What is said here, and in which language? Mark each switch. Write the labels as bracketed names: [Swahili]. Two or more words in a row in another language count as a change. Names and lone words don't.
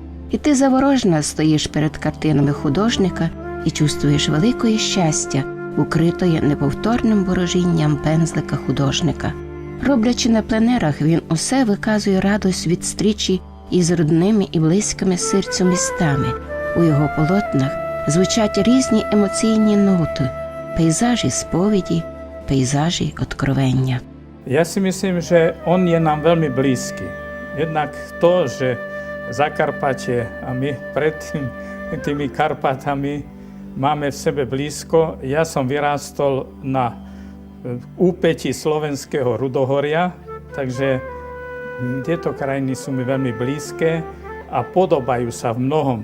[Ukrainian] І ти заворожена стоїш перед картинами художника, і чувствуєш великое щастя, укритое неповторним ворожінням пензлика художника. Роблячи на пленерах, він усе виказує радость від зустрічі із родними і близькими серцю містами. У його полотнах звучать різні емоційні ноти, пейзажі сповіді, пейзажі откровення. [Slovak] Ja si myslím, že on je nám veľmi blízky. Jednak to, že Zakarpatie a my pred tými Karpatami máme v sebe blízko. Ja som vyrástol na úpetí slovenského Rudohoria, takže tieto krajiny sú mi veľmi blízke a podobajú sa v mnohom.